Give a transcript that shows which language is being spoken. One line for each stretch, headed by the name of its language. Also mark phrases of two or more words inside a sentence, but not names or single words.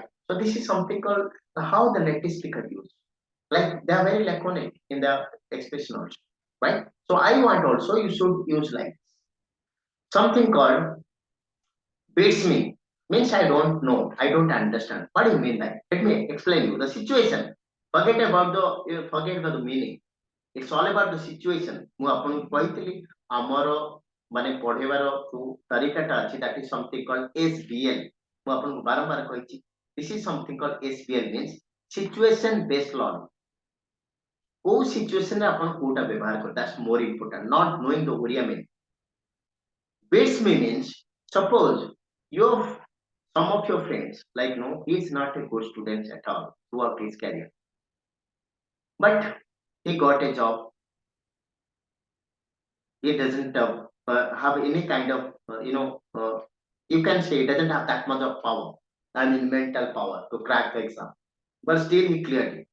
English: So this is something called how the native speaker use. Like they are very laconic in the expression also, right? So I want also you should use like something called beats me. Means I don't know, I don't understand. What do you mean like? Let me explain you the situation. Forget about the meaning. It's all about the situation.
Odia: ମୁଁ ଆପଣଙ୍କୁ କହିଥିଲି ଆମର ମାନେ ପଢେଇବାର ଯୋଉ ତରିକାଟା ଅଛି
English: that is something called SBL.
Odia: ମୁଁ ଆପଣଙ୍କୁ ବାରମ୍ବାର କହିଛି
English: this is something called SBL means situation based learning.
Odia: କୋଉ situation ରେ ଆପଣ କୋଉଟା ବ୍ୟବହାର କରିବେ,
English: that's more important, not knowing the Oriya meaning. Beats me means suppose your some of your friends like no he is not a good student at all throughout his career, but he got a job. He doesn't have any kind of you can say he doesn't have that much of power, I mean mental power to crack the exam, but still he cleared it.